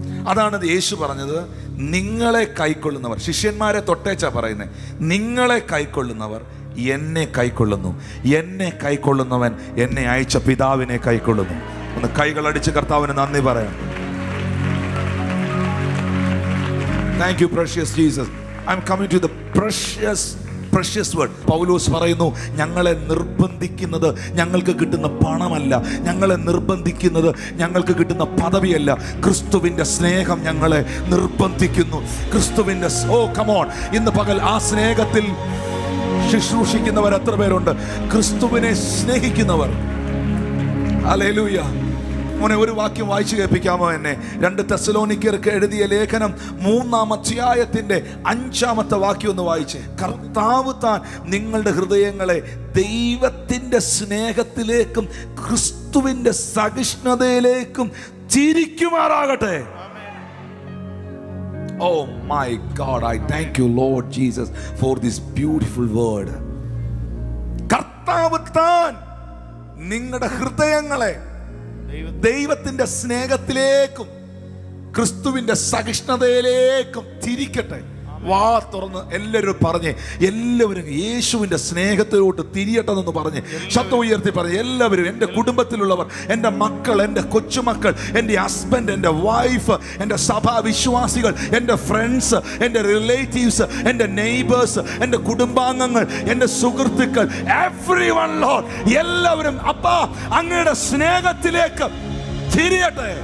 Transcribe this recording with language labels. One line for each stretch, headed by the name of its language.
Malayalam: അതാണ് യേശു പറഞ്ഞത്, നിങ്ങളെ കൈക്കൊള്ളുന്നവർ, ശിഷ്യന്മാരെ തൊട്ടേച്ചാ പറയുന്നത്, നിങ്ങളെ കൈക്കൊള്ളുന്നവർ എന്നെ കൈക്കൊള്ളുന്നു, എന്നെ കൈക്കൊള്ളുന്നവൻ എന്നെ അയച്ച പിതാവിനെ കൈക്കൊള്ളുന്നു. ഒന്ന് കൈകളടിച്ച് കർത്താവിന് നന്ദി പറയാം.
English: Thank you, precious Jesus. I'm coming to the precious precious word.
Malayalam: പൗലോസ് പറയുന്നു, ഞങ്ങളെ നിർബന്ധിക്കുന്നത് ഞങ്ങൾക്ക് കിട്ടുന്ന പണമല്ല, ഞങ്ങളെ നിർബന്ധിക്കുന്നത് ഞങ്ങൾക്ക് കിട്ടുന്ന പദവിയല്ല, ക്രിസ്തുവിൻ്റെ സ്നേഹം ഞങ്ങളെ നിർബന്ധിക്കുന്നു. ക്രിസ്തുവിൻ്റെ കമോൺ, ഇന്ന് പകൽ ആ സ്നേഹത്തിൽ ശുശ്രൂഷിക്കുന്നവർ എത്ര പേരുണ്ട്? ക്രിസ്തുവിനെ സ്നേഹിക്കുന്നവർ. ഹല്ലേലൂയ. മോനെ, ഒരു വാക്യം വായിച്ചു കേൾപ്പിക്കാമോ എന്നെ? 2 തെസ്സലോനിക്കർക്ക് എഴുതിയ ലേഖനം 3-ാം അധ്യായത്തിന്റെ 5-ാമത്തെ വാക്യം ഒന്ന് വായിച്ചേ. കർത്താവ് താൻ നിങ്ങളുടെ ഹൃദയങ്ങളെ ദൈവത്തിന്റെ സ്നേഹത്തിലേക്കും ക്രിസ്തുവിന്റെ സഹിഷ്ണുതയിലേക്കും തിരിക്കുമാറാകട്ടെ.
English: Oh my God, I thank you Lord Jesus for this beautiful word.
Malayalam: കർത്താവ് താൻ നിങ്ങളുടെ ഹൃദയങ്ങളെ ദൈവത്തിന്റെ സ്നേഹത്തിലേക്കും ക്രിസ്തുവിന്റെ സഹിഷ്ണുതയിലേക്കും തിരിക്കട്ടെ. വാ തുറന്ന് എല്ലാവരും പറഞ്ഞേ, എല്ലാവരും യേശുവിന്റെ സ്നേഹത്തിലോട്ട് തിരിയട്ടെന്ന് പറഞ്ഞ് ശബ്ദം ഉയർത്തി പറഞ്ഞ് എല്ലാവരും, എൻ്റെ കുടുംബത്തിലുള്ളവർ, എൻ്റെ മക്കൾ, എൻ്റെ കൊച്ചുമക്കൾ, എൻ്റെ ഹസ്ബൻഡ്, എൻ്റെ വൈഫ്, എൻ്റെ സഭാ വിശ്വാസികൾ, എൻ്റെ ഫ്രണ്ട്സ്, എൻ്റെ റിലേറ്റീവ്സ്, എൻ്റെ നെയ്ബേഴ്സ്, എൻ്റെ കുടുംബാംഗങ്ങൾ, എൻ്റെ സുഹൃത്തുക്കൾ,
English: everyone lord,
Malayalam: എല്ലാവരും അപ്പാ അങ്ങയുടെ സ്നേഹത്തിലേക്ക് തിരിയട്ടെ.